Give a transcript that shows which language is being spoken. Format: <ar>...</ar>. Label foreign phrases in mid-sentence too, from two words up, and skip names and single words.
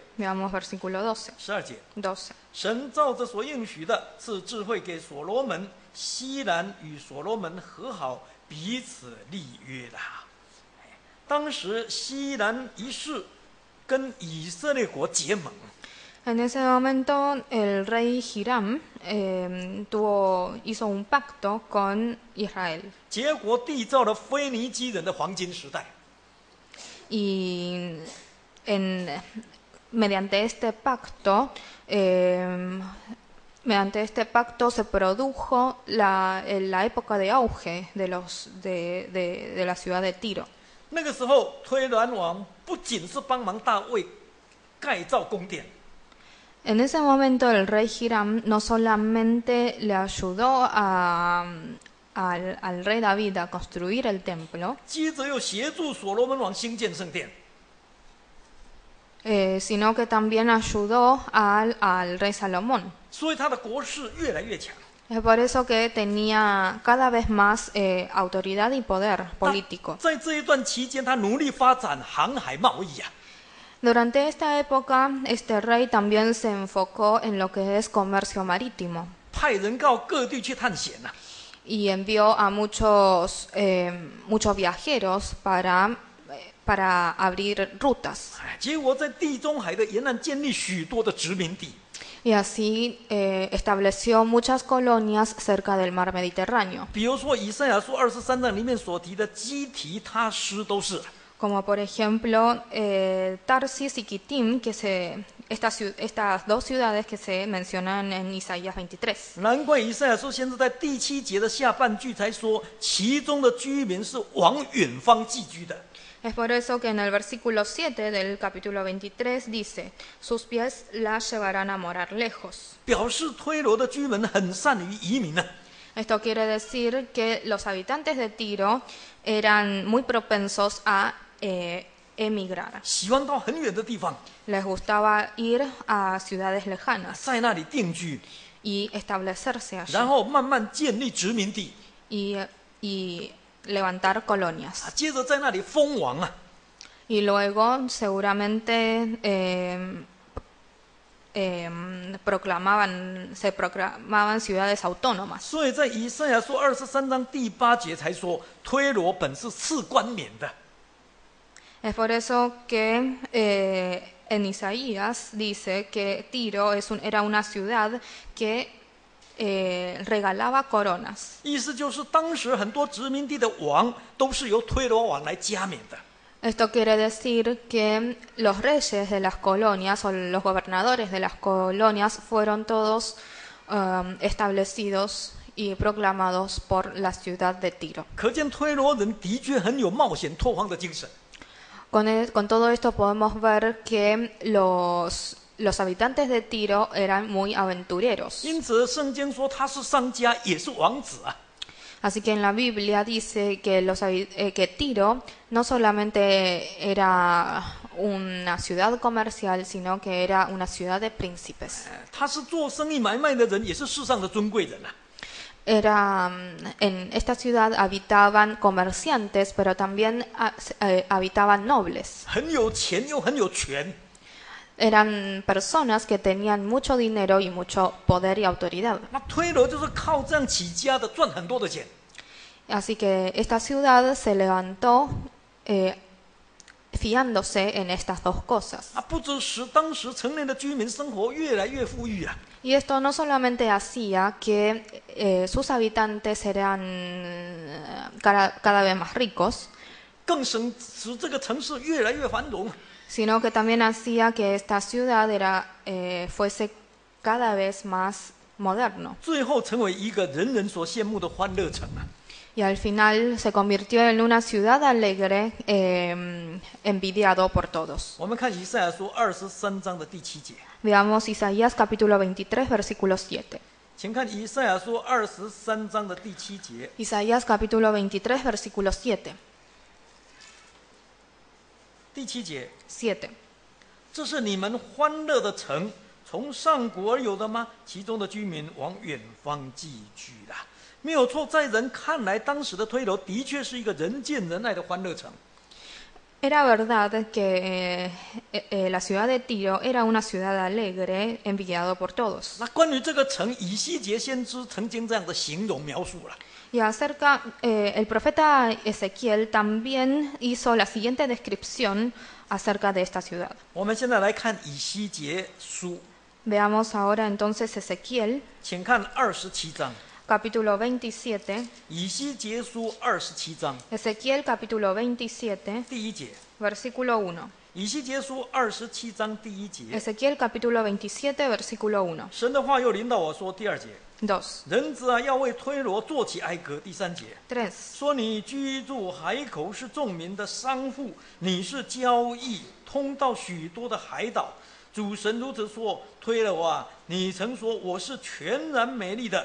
<es>Veamos versículo 12.</es> <zh>12 节。 12. 神照着所应许的，赐智慧给所罗门。西兰与所罗门和好，彼此立约了。当时西兰一世跟以色列国结盟。</zh> <es>En ese momento el rey Hiram hizo un pacto con Israel.</es> <zh>结果缔造了腓尼基人的黄金时代。</zh> <es>Y mediante este pacto se produjo la época de auge de la ciudad de Tiro.</es> <zh>那个时候，推罗王不仅是帮忙大卫盖造宫殿，</zh> <es>En ese momento el rey Hiram no solamente le ayudó al rey David a construir el templo,</es> <zh>接着又协助所罗门王兴建圣殿。</zh> <es>sino que también ayudó al rey Salomón.</es> <zh>所以他的国势越来越强。</zh> <es>Es por eso que tenía cada vez más autoridad y poder político.</es> <zh>在这一段期间，他努力发展航海贸易啊。</zh> <es>Durante esta época, este rey también se enfocó en lo que es comercio marítimo</es> <zh>派人到各地去探险啊。</zh> <es>y envió a muchos viajeros para abrir rutas.</es> <zh>结果在地中海的沿岸建立许多的殖民地。</zh> <es>Y así estableció muchas colonias cerca del mar Mediterráneo,</es> <zh>比如说以赛亚书23章里面所提的基提他施都是。</zh> <es>como por ejemplo Tarsis y Kitim, estas dos ciudades que se mencionan en Isaías 23.</es> <zh>难怪以赛亚书先是在第7节的下半句才说，其中的居民是往远方寄居的。</zh> <es>Es por eso que en el versículo 7 del capítulo 23 dice, sus pies la llevarán a morar lejos.</es> <zh>表示推罗的居民很善于移民啊。</zh> <es>Esto quiere decir que los habitantes de Tiro eran muy propensos a emigrar.</es> <zh>喜欢到很远的地方，</zh> <es>Les gustaba ir a ciudades lejanas</es> <zh>在那里定居，</zh> <es>y establecerse</es> <zh>然</zh> <es>allí</es> <zh>后慢慢建立殖民地，</zh> <es>y levantar colonias.</es> <zh>接着在那里封王啊。</zh> <es>Y luego seguramente se proclamaban ciudades autónomas.</es> <zh>所以在以赛亚书23章第8节才说，推罗本是赐冠冕的。</zh> <es>Es por eso que en Isaías dice que Tiro era una ciudad que regalaba coronas.</es> <zh>意思就是当时很多殖民地的王都是由推罗王来加冕的。</zh> <es>Esto quiere decir que los reyes de las colonias o los gobernadores de las colonias fueron todos establecidos y proclamados por la ciudad de Tiro.</es> <zh>可见推罗人的确很有冒险拓荒的精神。</zh> <es>Con todo esto podemos ver que los habitantes de Tiro eran muy aventureros.</es> <zh>因此圣经说他是商家，也是王子啊。</zh> <es>Así que en la Biblia dice que Tiro no solamente era una ciudad comercial, sino que era una ciudad de príncipes.</es> <zh>他是做生意买卖的人，也是世上的尊贵人啊。</zh> <es>En esta ciudad habitaban comerciantes, pero también habitaban nobles.</es> <zh>很有钱又很有权。</zh> <es>Eran personas que tenían mucho dinero y mucho poder y autoridad.</es> <zh>那推罗就是靠这样起家的，赚很多的钱。</zh> <es>Así que esta ciudad se levantó fiándose en estas dos cosas.</es> <zh>不只使当时城内的居民生活越来越富裕啊，</zh> <es>Y esto no solamente hacía que sus habitantes eran cada vez más ricos,</es> <zh>更使这个城市越来越繁荣。</zh> <es>sino que también hacía que esta ciudad fuese cada vez más moderno.</es> <zh>最后成为一个人人所羡慕的欢乐城啊！</zh> <es>Y al final se convirtió en una ciudad alegre, envidiado por todos.</es> <zh>我们看以赛亚书23章的第7节，</zh> <es>Veamos Isaías capítulo 23, versículo 7.</es> <zh>请看以赛亚书23章的第7节。</zh> <es>Isaías capítulo 23, versículo 7.</es> <zh>第7节， 7. 这是你们欢乐的城，从上古而有的吗？其中的居民往远方寄居了。没有错，在人看来，当时的推罗的确是一个人见人爱的欢乐城。</zh> <es>Era verdad que la ciudad de Tiro era una ciudad alegre, envidiado por todos.</es> <zh>那关于这个城，以西结先知曾经这样的形容描述了。</zh> <es>Y acerca, el profeta Ezequiel también hizo la siguiente descripción acerca de esta ciudad.</es> <zh>我们现在来看以西结书，</zh> <es>Veamos ahora entonces Ezequiel,</es> <zh>请看27章。</zh> <es>capítulo 27.</es> <zh>以西结书27章</zh> <es>Ezequiel, capítulo 27,</es> <zh>第1节。</zh> <es>versículo 1.</es> <zh>以西结书27章第1节，</zh> <es>Ezequiel, capítulo 27, versículo 1.</es> <zh>神的话又临到我说，第2节， 2. 人子啊，要为推罗做起哀歌。第3节， 3. 说你居住海口是众民的商户，你是交易通到许多的海岛。主神如此说：推罗啊，你曾说我是全然美丽的。</zh>